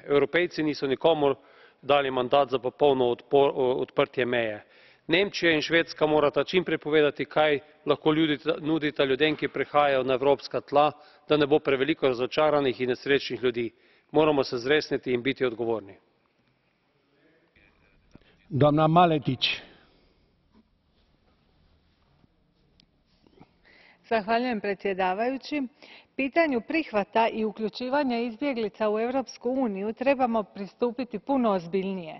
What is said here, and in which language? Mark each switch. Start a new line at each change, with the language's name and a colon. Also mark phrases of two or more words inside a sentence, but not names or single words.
Slovenian: Evropejci niso nikomur dali mandat za popolno odprtje meje. Nemčija in Švedska morata čim prej povedati, kaj lahko nudita ljudem, ki prihajajo na evropska tla, da ne bo preveliko razočaranih in nesrečnih ljudi. Moramo se zresniti in biti odgovorni.
Romanian: Doamna Maletić.
Croatian: Zahvaljujem predsjedavajući. Pitanju prihvata i uključivanja izbjeglica u Europsku uniju trebamo pristupiti puno ozbiljnije.